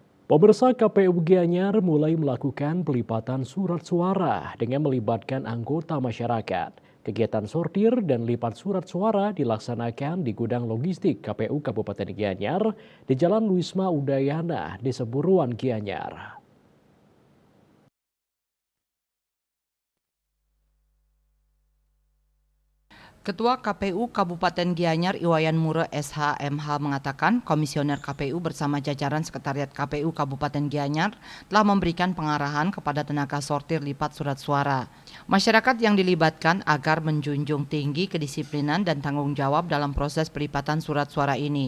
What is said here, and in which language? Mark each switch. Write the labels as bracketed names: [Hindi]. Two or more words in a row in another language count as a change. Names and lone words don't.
[Indonesian] Pemirsa KPU Gianyar mulai melakukan pelipatan surat suara dengan melibatkan anggota masyarakat. Kegiatan sortir dan lipat surat suara dilaksanakan di gudang logistik KPU Kabupaten Gianyar di Jalan Wisma Udayana, Desa Buruan, Gianyar. Ketua KPU Kabupaten Gianyar Iwayan Mure SHMH mengatakan komisioner KPU bersama jajaran Sekretariat KPU Kabupaten Gianyar telah memberikan pengarahan kepada tenaga sortir lipat surat suara. Masyarakat yang dilibatkan agar menjunjung tinggi kedisiplinan dan tanggung jawab dalam proses pelipatan surat suara ini.